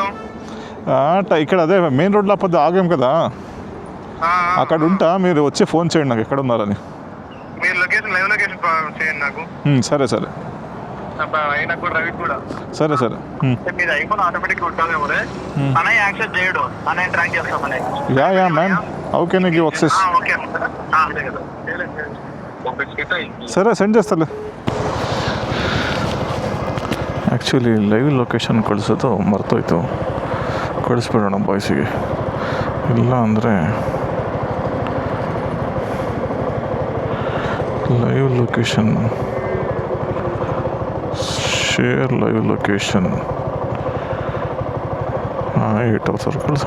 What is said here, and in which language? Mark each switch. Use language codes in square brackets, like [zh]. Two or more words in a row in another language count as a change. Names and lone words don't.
[te] ఇక్కడ అదే మెయిన్ రోడ్లో పద్దు ఆగాం కదా, అక్కడ ఉంటా. మీరు వచ్చి ఫోన్ చేయండి నాకు ఎక్కడ ఉన్నారని. మీరు [en] live location [te] చేయండి నాకు. సరే సరే మీరు ఐఫోన్ ఆటోమేటిక్ ఉంటాదేమో. అన్నయ్య యాక్సెస్ చేయడు, అన్నయ్య ట్రాక్ చేస్తాం. [en] Yeah man, how can I give access? [te] ఓకే అంతే కదా. ಸರಿ ಸೆಂಡ್ చేస్తాలే. [en] actually live location [kn] ಕಳಿಸೋದು ಮರ್ತೋಯ್ತು. ಕಳಿಸ್ಬಿಡೋಣ ಬಾಯ್ಸಿಗೆ, ಇಲ್ಲ ಅಂದರೆ [en] live location, share live location [kn] 8000 ಕಳಿಸೋಣ.